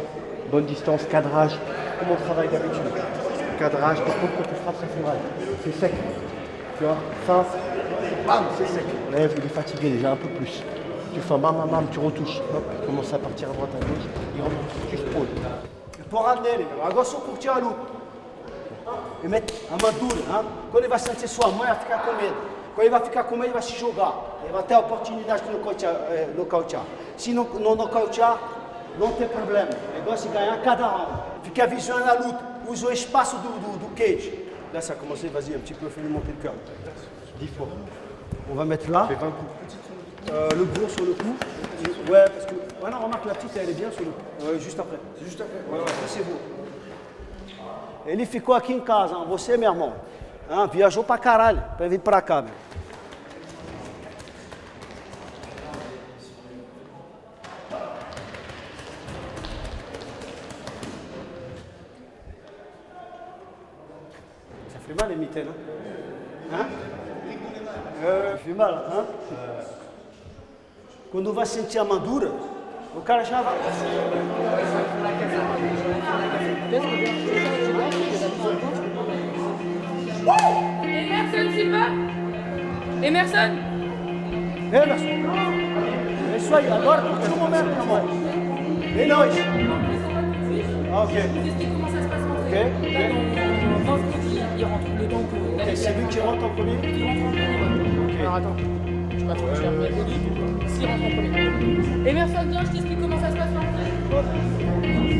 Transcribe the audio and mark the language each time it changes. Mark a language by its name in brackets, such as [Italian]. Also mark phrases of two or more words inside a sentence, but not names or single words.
[French] Bonne distance, cadrage, comme on travaille d'habitude. Cadrage, par contre quand tu frappes ça fait mal. C'est sec. Tu vois, fin, bam, c'est sec. Lève, il est fatigué déjà un peu plus. Tu fais bam, tu retouches. Hop, il commence à partir à droite, à gauche. Il rentre, tu te poses. Pour ramener, [Portuguese] agora só curtir a luta. E mete a madura, hein? Quando ele vai sentir sua mãe, vai ficar com medo. Quando ele vai ficar com medo, ele vai se jogar. Ele vai ter a oportunidade de nocautear. Se não nocautear, não tem problema. O negócio é ganhar cada round. Fica visionando a luta. Usa o espaço do cage. [French] Là, ça a commencé, vas-y, un petit peu, fais-lui monter le cœur. 10 fois. On va mettre là. 20 coups. Le gros sur le coup. Ouais, parce que. Ouais, non, remarque, la petite, elle est bien sur le coup. Juste après. C'est juste après. Ouais, c'est beau. [Portuguese] Ele ficou aqui em casa, você, meu irmão. Ah, viajou pra caralho, pra vir pra cá, meu. [French] Ça fait mal les mitaines, hein? Fait mal, hein? [Portuguese] Quando vai sentir a madura, o cara já vai. Emerson Silva? Emerson? Emerson. É isso aí, agora curtiu o momento, meu amor. E nós? [French] Ah, ok. Ok, ok. Ok, c'est lui qui rentre en premier? Okay. Alors attends, je sais pas trop, je vais remettre Oli. S'il rentre en premier. Emerson, viens, je t'explique comment ça se passe l'entrée.